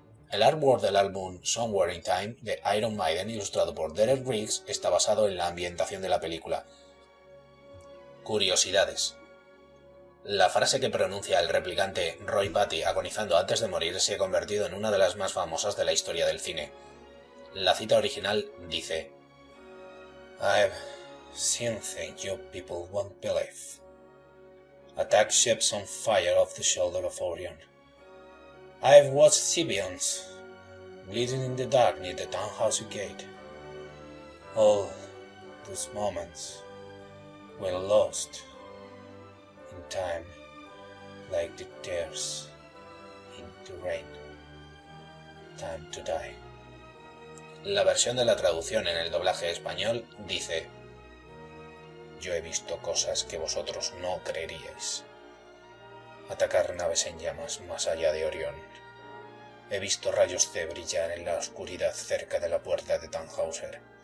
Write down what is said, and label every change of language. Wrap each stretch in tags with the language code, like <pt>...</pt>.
<es>El artwork del álbum Somewhere in Time, de Iron Maiden, ilustrado por Derek Riggs, está basado en la ambientación de la película. Curiosidades. La frase que pronuncia el replicante Roy Batty agonizando antes de morir se ha convertido en una de las más famosas de la historia del cine. La cita original dice:</es> <en>I've seen things you people won't believe. Attack ships on fire off the shoulder of Orion. I've watched Sibians bleeding in the dark near the townhouse gate. All those moments were lost in time, like the tears in the rain. Time to die.</en> <es>La versión de la traducción en el doblaje español dice: Yo he visto cosas que vosotros no creeríais. Atacar naves en llamas más allá de Orión. He visto rayos C brillar en la oscuridad cerca de la puerta de Tannhauser.</es>